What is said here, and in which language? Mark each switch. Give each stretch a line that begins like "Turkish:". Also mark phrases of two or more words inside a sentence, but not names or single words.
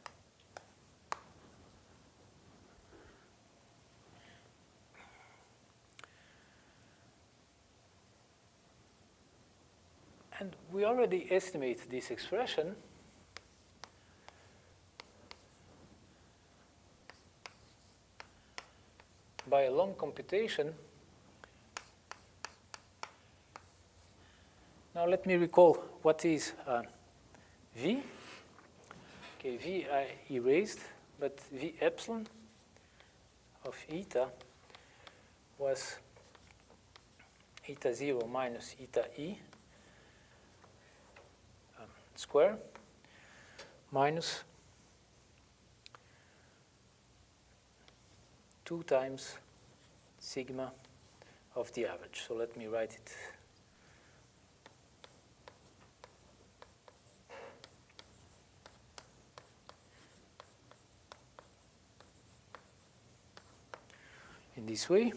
English: And we already estimate this expression by a long computation. Now let me recall what is V. Okay, V I erased, but V epsilon of eta was eta 0 minus eta e square minus 2 times sigma of the average. So let me write it. In this way.